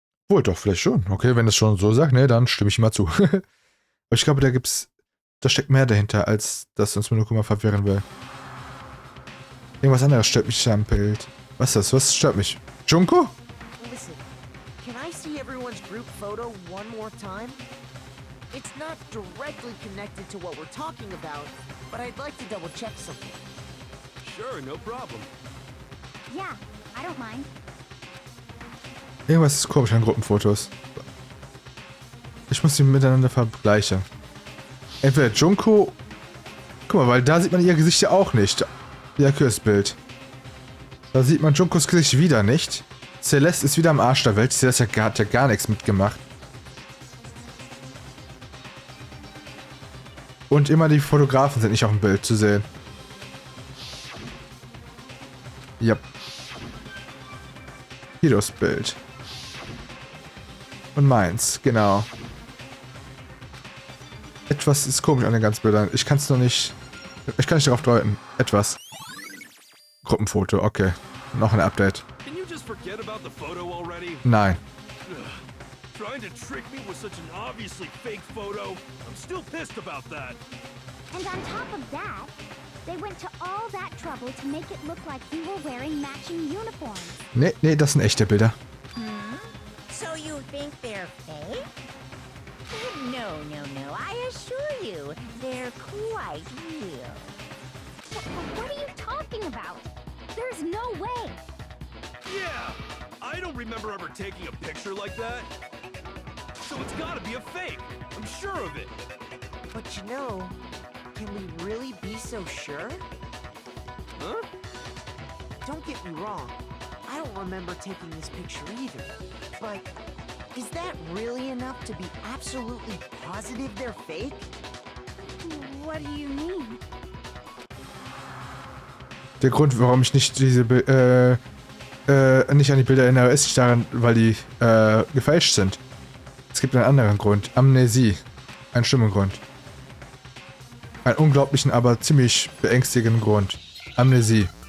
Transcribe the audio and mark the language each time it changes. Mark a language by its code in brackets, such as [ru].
[de] Wohl doch, vielleicht schon. Okay, wenn es schon so sagt, ne, dann stimme ich mal zu. Aber ich glaube, da steckt mehr dahinter, als dass uns Monokuma verwirren will. Irgendwas anderes stört mich am Bild. Was ist das? Was stört mich? Junko? [en] Listen, can I see everyone's group photo one more time? It's not directly connected to what we're talking about, but I'd like to double check something. Sure, no problem. Yeah, I don't mind. [de] Irgendwas ist komisch an Gruppenfotos. Ich muss sie miteinander vergleichen. Entweder Junko... Guck mal, weil da sieht man ihr Gesicht ja auch nicht. Ja, Bild. Da sieht man Junkos Gesicht wieder nicht. Celeste ist wieder am Arsch der Welt. Celeste hat ja gar nichts mitgemacht. Und immer die Fotografen sind nicht auf dem Bild zu sehen. [en] Yep. [de] Hier das Bild. Und meins, genau. Etwas ist komisch an den ganzen Bildern. Ich kann es noch nicht... Ich kann nicht darauf deuten. Etwas. Gruppenfoto, okay. Noch ein Update. [en] Can you just forget about the photo already? [de] Nein. [en] Trying to trick me with such an obviously fake photo. I'm still pissed about that. And on top of that, They went to all that trouble to make it look like you were wearing matching uniforms. [de] Nee, das sind echte Bilder. [en] So you think they're fake? No, I assure you, they're quite real. What are you talking about? There's no way. Yeah! I don't remember ever taking a picture like that. So it's gotta be a fake. I'm sure of it. But you know, can we really be so sure? Huh? Don't get me wrong. I don't remember taking this picture either. But is that really enough to be absolutely positive they're fake? What do you mean? [de] Der Grund, warum ich nicht nicht an die Bilder erinnere, ist nicht daran, weil die gefälscht sind. Es gibt einen anderen Grund. Amnesie. Einen schlimmen Grund. Einen unglaublichen, aber ziemlich beängstigenden Grund. Amnesie.